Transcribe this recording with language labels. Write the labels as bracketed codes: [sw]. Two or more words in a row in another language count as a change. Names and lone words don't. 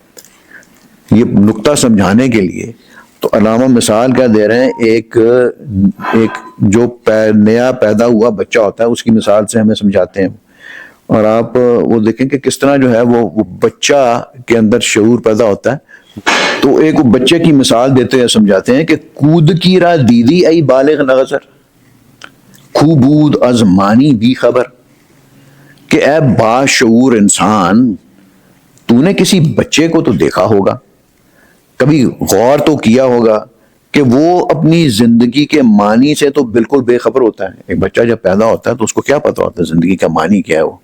[ur] یہ نقطہ سمجھانے کے لیے تو علامہ مثال کیا دے رہے ہیں؟ ایک جو نیا پیدا ہوا بچہ ہوتا ہے اس کی مثال سے ہمیں سمجھاتے ہیں. اور آپ وہ دیکھیں کہ کس طرح جو ہے وہ بچہ کے اندر شعور پیدا ہوتا ہے. تو ایک بچے کی مثال دیتے ہیں، سمجھاتے ہیں کہ [fa] کود کی را دیدی ای بالغ نظر کھو بود از مانی بھی خبر، [ur] کہ اے باشعور انسان تو نے کسی بچے کو تو دیکھا ہوگا، کبھی غور تو کیا ہوگا کہ وہ اپنی زندگی کے معنی سے تو بالکل بے خبر ہوتا ہے. ایک بچہ جب پیدا ہوتا ہے تو اس کو کیا پتا ہوتا ہے زندگی کا معنی کیا ہے؟